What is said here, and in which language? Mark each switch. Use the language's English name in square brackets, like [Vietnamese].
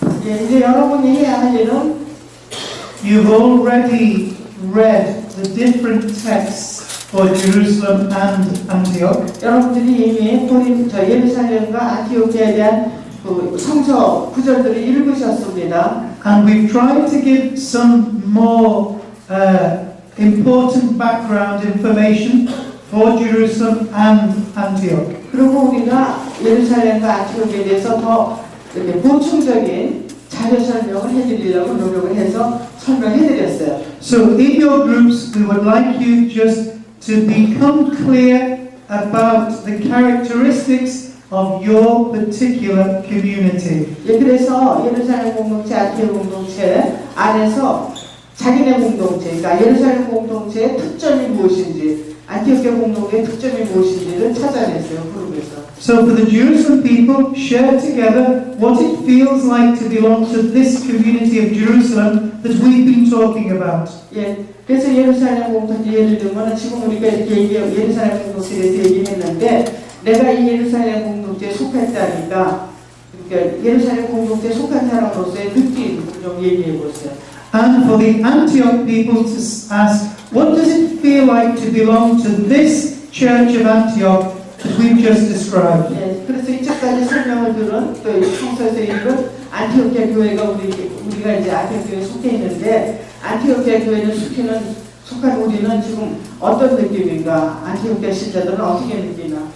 [Korean] 예, 이제 여러분이 해야 할 일은 [English] you've already read the different texts for Jerusalem and Antioch. [Korean] 여러분들이 이미 고린도 예루살렘과 안티오키아에 대한 그 성서 구절들을 읽으셨습니다. [English] And we've tried to give some more important background information for Jerusalem and Antioch. [Korean] 그리고 우리가 예루살렘과 안티오키아에 대해서 더 이렇게 보충적인 자료 설명을 해드리려고 노력을 해서 설명해드렸어요. [English] So in your groups, we would like you just to become clear about the characteristics of your particular community. [Korean] 예, 그래서 예루살렘 공동체, 안티오키 공동체 안에서 자기네 공동체, 그러니까 예루살렘 공동체의 특점이 무엇인지, 안티오키아 공동체의 특점이 무엇인지를 찾아냈어요, 그룹에서. [English] So for the Jerusalem people, share together what it feels like to belong to this community of Jerusalem that we've been talking about. [Korean] 예, 그래서 예루살렘 공동체 예를 들면 지금 우리가 이렇게 예루살렘 공동체에 대해서 얘기했는데 내가 이 예루살렘 공동체에 속했다니까 그러니까 예루살렘 공동체에 속한 사람으로서의 느낌 좀 얘기해 보세요. [English] And for the Antioch people to ask, what does it feel like to belong to this church of Antioch that we've just described? [Korean] 예, 그래서 이쪽까지 설명을 들은 또 성서에서 읽은 안티오키아 교회가 우리가 이제 안티오키아 교회에 속해 있는데 안티오키아 교회는 속한 우리는 지금 어떤 느낌인가? 안티오키아 신자들은 어떻게 느끼나?